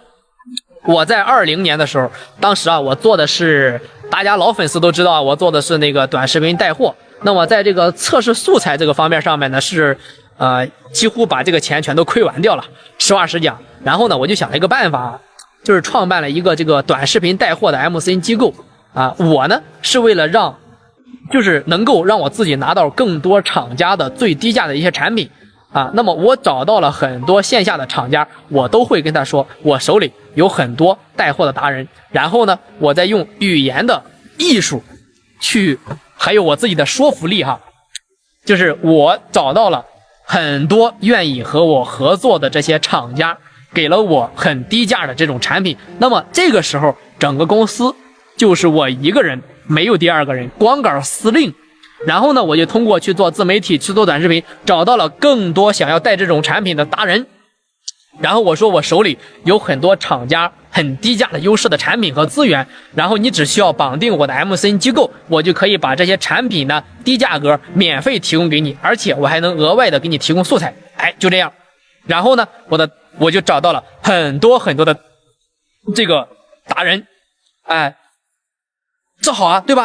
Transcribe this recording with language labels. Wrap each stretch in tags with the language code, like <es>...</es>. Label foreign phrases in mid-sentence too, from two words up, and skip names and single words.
<zh>我在20年的時候，当時我做的是，大家老粉絲都知道我做的是那個短視頻帶貨。那麼在這個測試素材這個方面上面呢，是幾乎把這個錢全都虧完掉了，實話實講。然後呢，我就想了一個辦法，就是創辦了一個這個短視頻帶貨的 MCN 機構我呢是為了就是能夠讓我自己拿到更多廠家的最低價的一些產品那麼我找到了很多線下的廠家，我都會跟他說我手裡有很多帶貨的達人，然後呢我再用語言的藝術去，還有我自己的說服力就是我找到了很多願意和我合作的這些廠家，給了我很低價的這種產品。那麼這個時候整個公司就是我一個人，沒有第二個人，光杆司令。然後呢我就通過去做自媒體，去做短視頻，找到了更多想要帶這種產品的達人， 然後我說我手里有很多厂家很低价的优势的产品和資源，然後你只需要綁定我的 MCN 機構，我就可以把這些產品呢低價格免費提供給你，而且我還能額外的給你提供素材。哎，就这樣。然後呢，我就找到了很多的这个达人，哎，这好啊，对吧？</zh>